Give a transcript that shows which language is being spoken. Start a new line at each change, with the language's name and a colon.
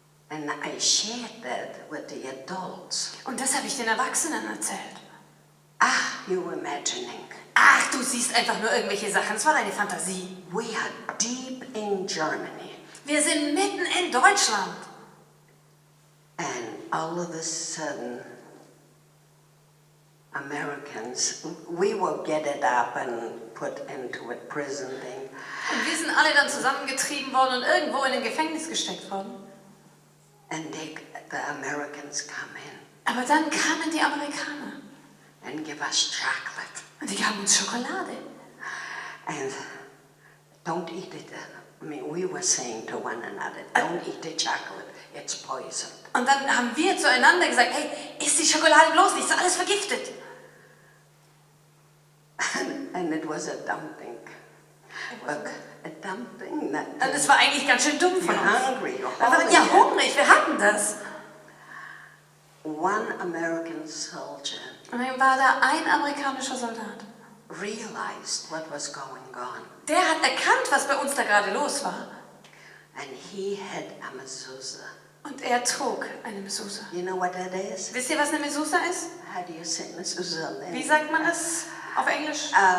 English: And I shared that with the adults.
German: Und das habe ich den Erwachsenen erzählt.
English: Ah, you're imagining.
German: Ach, du siehst einfach nur irgendwelche Sachen. Es war deine Fantasie.
English: We are deep in Germany.
German: Wir sind mitten in Deutschland.
English: And all of a sudden, Americans, we were gathered up and put into a prison thing.
German: Und wir sind alle dann zusammengetrieben worden und irgendwo in ein Gefängnis gesteckt worden.
English: And the Americans come in
German: Aber dann kamen die Amerikaner
English: and give us chocolate.
German: und die gaben uns Schokolade.
English: And don't eat it. I mean, we were saying to one another, don't eat the chocolate, it's poison.
German: Und dann haben wir zueinander gesagt, hey, isst die Schokolade bloß nicht, ist alles vergiftet.
English: And it was a dumping. Look, a dumping.
German: Und es war eigentlich ganz schön dumm von
English: You're
German: uns.
English: hungry, you're
German: Wir waren ja hungrig, wir hatten das.
English: One American soldier
German: Und dann war da ein amerikanischer Soldat.
English: realized what was going on.
German: Der hat erkannt, was bei uns da gerade los war.
English: And he had a mezuzah.
German: Und er trug eine Mezuzah.
English: You know what that is?
German: Wisst ihr, was eine Mezuzah ist?
English: How do you say mezuzah?
German: Wie sagt man das auf Englisch?